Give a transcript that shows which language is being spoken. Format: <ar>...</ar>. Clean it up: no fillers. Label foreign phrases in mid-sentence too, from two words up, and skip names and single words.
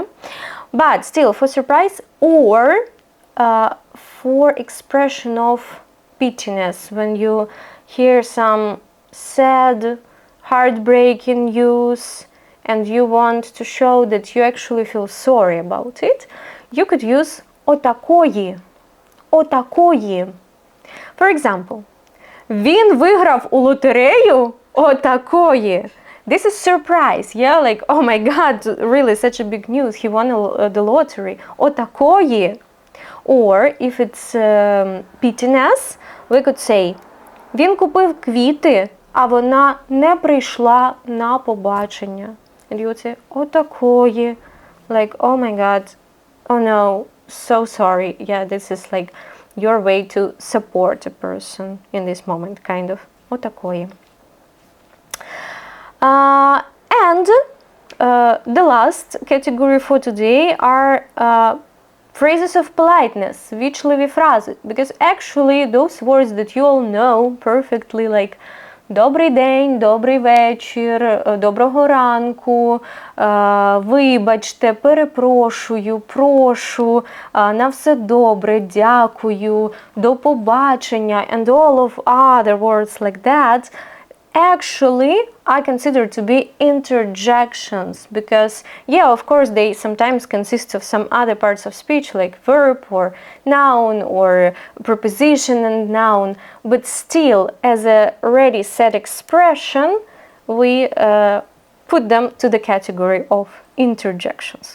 <en>But still, for surprise or for expression of pittiness, when you hear some sad, heartbreaking news and you want to show that you actually feel sorry about it, you could use отакої.</en> <uk>Отакої.</uk> <en>For example,</en> <uk>він виграв у лотерею отакої.</uk> <en>This is surprise, yeah, like, oh my god, really such a big news, he won the lottery. Отакої. Or, if it's pittiness, we could say,</en> <uk>він купив квіти, а вона не прийшла на побачення.</uk> <en>And you would say, отакої. Like, oh my god, oh no, so sorry. Yeah, this is like your way to support a person in this moment, kind of. Отакої. And the last category for today are phrases of politeness,</en> <uk>вічливі фрази.</uk> <en>Because actually those words that you all know perfectly, like</en> <uk>добрий день, добрий вечір, доброго ранку, вибачте, перепрошую, прошу, на все добре, дякую, до побачення,</uk> <en>and all of other words like that, actually I consider to be interjections because, yeah, of course they sometimes consist of some other parts of speech like verb or noun or preposition and noun, but still as a ready set expression we put them to the category of interjections.</en>